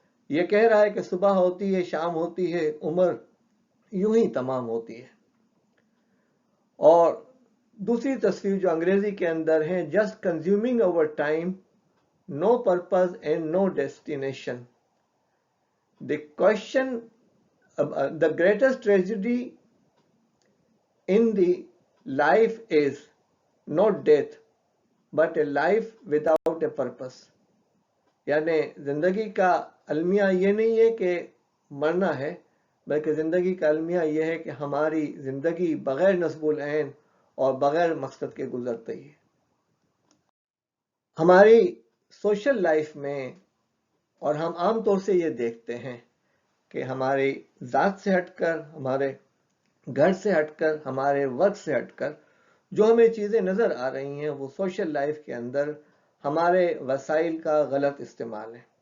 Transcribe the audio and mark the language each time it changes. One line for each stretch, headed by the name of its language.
Urdu: یہ کہہ رہا ہے کہ صبح ہوتی ہے، شام ہوتی ہے، عمر یوں ہی تمام ہوتی ہے. اور دوسری تصویر جو انگریزی کے اندر ہے،
English: Just consuming over time, no purpose and no destination. The question, the greatest tragedy in the life is not death, but a life without a purpose.
Urdu: یعنی زندگی کا المیہ یہ نہیں ہے کہ مرنا ہے، بلکہ زندگی کا المیہ یہ ہے کہ ہماری زندگی بغیر نصب العین اور بغیر مقصد کے گزرتی ہے. ہماری سوشل لائف میں، اور ہم عام طور سے یہ دیکھتے ہیں کہ ہماری ذات سے ہٹ کر، ہمارے گھر سے ہٹ کر، ہمارے ورک سے ہٹ کر جو ہمیں چیزیں نظر آ رہی ہیں وہ سوشل لائف کے اندر ہمارے وسائل کا غلط استعمال ہے.